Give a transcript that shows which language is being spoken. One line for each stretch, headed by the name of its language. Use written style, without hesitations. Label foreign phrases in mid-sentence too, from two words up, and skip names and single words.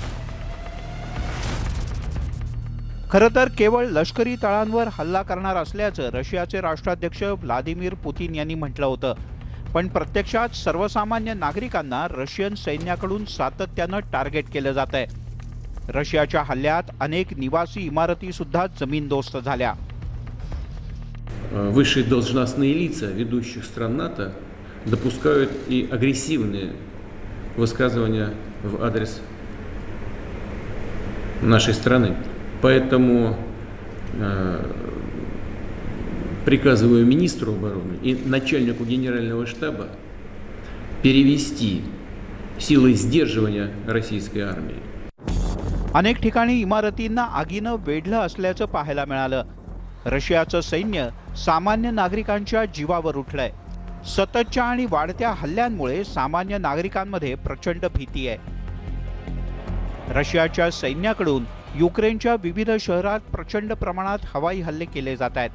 Marathi: खरं तर केवळ लष्करी तळांवर हल्ला करणार असल्याचं रशियाचे राष्ट्राध्यक्ष व्लादिमीर पुतीन यांनी म्हटलं होतं. पण प्रत्यक्षात सर्वसामान्य नागरिकांना रशियन सैन्याकडून सातत्यानं टार्गेट केलं जात आहे. रशियाच्या हल्ल्यात अनेक निवासी इमारती सुद्धा जमीनदोस्त झाल्या.
Russian: высшие должностные лица ведущих стран НАТО допускают и агрессивные высказывания в адрес нашей страны. Поэтому приказываю министру обороны и начальнику генерального штаба перевести силы сдерживания российской армии.
Marathi: अनेक ठिकाणी इमारतींना आगीनं वेढलं असल्याचं पाहायला मिळालं. रशियाचं सैन्य सामान्य नागरिकांच्या जीवावर उठलंय. सततच्या आणि वाढत्या हल्ल्यांमुळे सामान्य नागरिकांमध्ये प्रचंड भीती आहे. रशियाच्या सैन्याकडून युक्रेनच्या विविध शहरात प्रचंड प्रमाणात हवाई हल्ले केले जात आहेत.